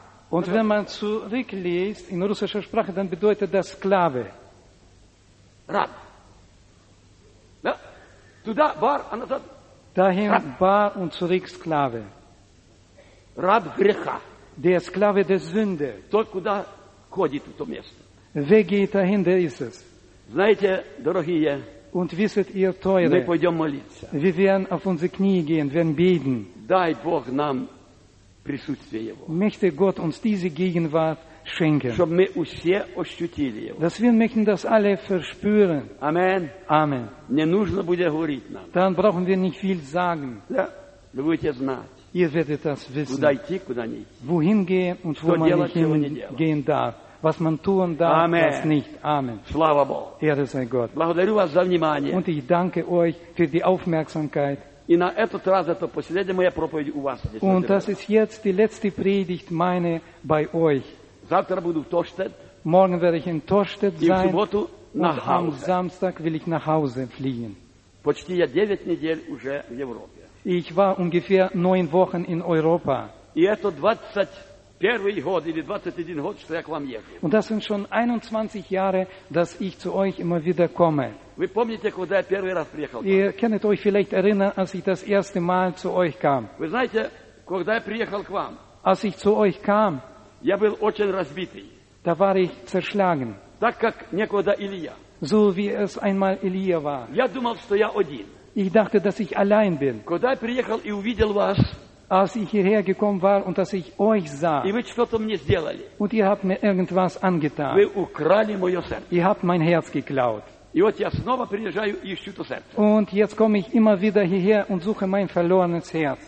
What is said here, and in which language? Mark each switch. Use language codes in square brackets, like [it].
[de] Und wenn man zurückliest in russischer Sprache, dann bedeutet das Sklave. [ru] Раб. Да? Туда бар, а назад. [de] Dahin bar und zurück Sklave. [ru] Раб греха. [de] Der Sklave der Sünde. [ru] Тот, куда ходит в то место. [de] Wer geht dahin, der ist es. [ru] Знаете, дорогие, [de] und wisset ihr, Teure, [ru] мы пойдем молиться. [de] Wir werden auf unsere Knie gehen, werden beten. [ru] Дай Бог нам присутствие Его. [de] Möchte Gott uns diese Gegenwart schenken. [ru] Чтобы мы все ощутили его. [de] Dass wir möchten das alle verspüren. [ru] Amen. [de] Amen. [ru] Не нужно будет говорить нам. [de] Dann brauchen wir nicht viel sagen. [ru] Ja, вы будете знать. [de] Ihr werdet das wissen. [ru] Куда идти, куда не идти. [de] Wohin gehen und wo man nicht hingehen darf. Was man tun darf, Amen. Was nicht. Amen. [ru] Слава Богу. [de] Ehre sei Gott. [ru] Благодарю вас за внимание. [de] Und ich danke euch für die Aufmerksamkeit. [ru] И на этот раз это последняя моя проповедь у вас. [de] Und das ist jetzt die letzte Predigt meine bei euch. [ru] Завтра буду в Тоштет. [de] Morgen werde ich in Тоштет sein. [ru] И в субботу [de] nach Hause. Und am Samstag will ich nach Hause fliegen. [ru] Почти я 9 недель уже в Европе. [de] Ich war ungefähr 9 Wochen in Europa. [ru] И это 21 год или 21 год, что я к вам езжу. [de] Und das sind schon 21 Jahre, dass ich zu euch immer wieder komme. [ru] Вы помните, когда я первый раз приехал? [de] Ihr könnt euch vielleicht erinnern, als ich das erste Mal zu euch kam. [ru] Вы знаете, когда я приехал к вам? [de] Als ich zu euch kam. [ru] Я был очень разбитый. [de] Da war ich zerschlagen. [ru] Так как некогда Илия. [de] So wie es einmal Илия war. [ru] Я думал, что я один. [de] Ich dachte, dass ich allein bin. [ru] Когда я приехал и увидел вас, [de] als ich hierher gekommen war und dass ich euch sah, [ru] и вы что-то мне сделали. [de] Und ihr habt mir irgendwas angetan. [ru] Вы украли мое сердце. [de] Ihr habt mein Herz geklaut. [ru] И вот я снова приезжаю и ищу то сердце. [de] Und jetzt komme ich immer wieder hierher und suche mein verlorenes Herz.